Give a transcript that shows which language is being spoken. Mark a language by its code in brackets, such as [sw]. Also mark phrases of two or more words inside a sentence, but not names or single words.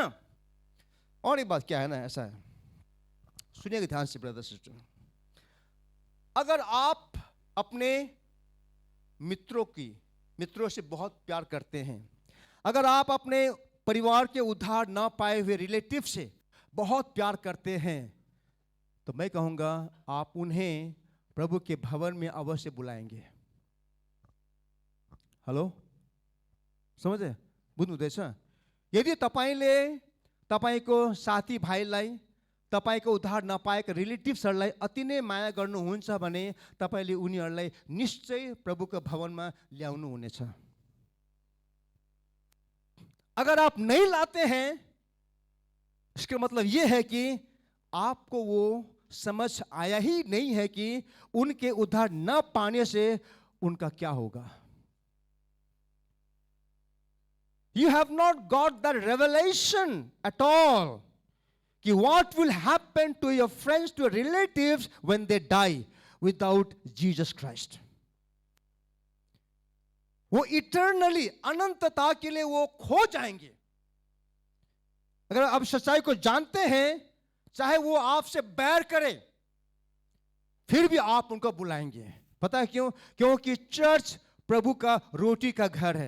[hi] और एक बात क्या है ना, ऐसा है, सुनिएगा ध्यान से [en] brother sister, [hi] अगर आप अपने मित्रों से बहुत प्यार करते हैं, अगर आप अपने परिवार के उद्धार ना पाए हुए रिलेटिव से बहुत प्यार करते हैं, तो मैं कहूंगा आप उन्हें प्रभु के भवन में अवश्य बुलाएंगे। [ne] हेलो, समझे बुझ्नुहुँदैछ? यदि तपाईँले तपाईँको साथी भाइलाई, तपाईँको उद्धार नपाएका रिलेटिभ्सहरूलाई अति नै माया गर्नुहुन्छ भने तपाईँले उनीहरूलाई निश्चय प्रभुको भवनमा ल्याउनु हुनेछ। [hi] अगर आप नहीं लाते हैं, इसका मतलब ये है कि आपको वो समझ आया ही नहीं है कि उनके उद्धार न पाने से उनका क्या होगा। [en] You have not got the revelation at all कि what will happen to your friends, to your relatives when they die without Jesus Christ. [hi] वो इटर्नली, अनंतता के लिए वो खो जाएंगे। अगर आप सच्चाई को जानते हैं, चाहे वो आपसे बैर करे, फिर भी आप उनको बुलाएंगे। पता है क्यों? क्योंकि चर्च प्रभु का रोटी का घर है।